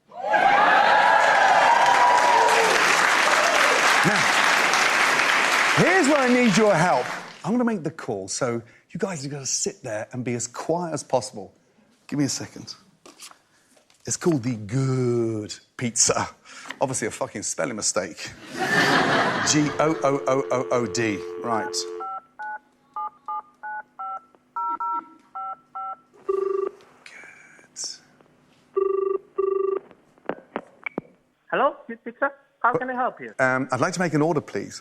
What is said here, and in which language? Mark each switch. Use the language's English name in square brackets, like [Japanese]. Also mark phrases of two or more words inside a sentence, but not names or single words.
[English] Now, here's where I need your help. I'm going to make the call, so you guys have got to sit there and be as quiet as possible. Give me a second. It's called the Good Pizza. Obviously a fucking spelling mistake. G-O-O-O-O-O-D. Right. Good. Hello, Good Pizza? How can I help you? I'd like to make an order, please.